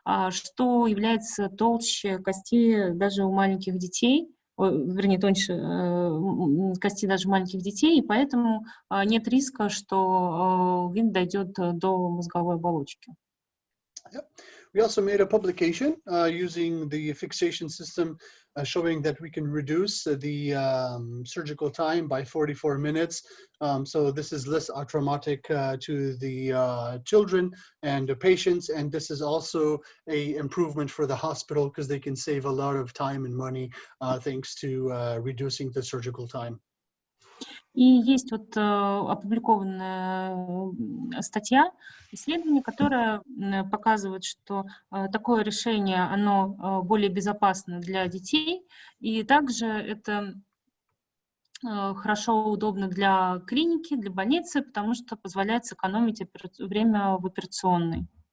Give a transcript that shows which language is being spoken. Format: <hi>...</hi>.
<ru>что является толще кости даже у маленьких детей, вернее, тоньше кости даже у маленьких детей, и поэтому нет риска, что винт дойдет до мозговой оболочки.</ru> <en>We also made a publication using the fixation system showing that we can reduce the surgical time by 44 minutes. So this is less traumatic to the children and the patients, and this is also an improvement for the hospital because they can save a lot of time and money thanks to reducing the surgical time.</en> <ru>И есть вот опубликованная статья, исследование, которое показывает, что такое решение, оно более безопасно для детей, и также это хорошо, удобно для клиники, для больницы, потому что позволяет сэкономить время в операционной.</ru>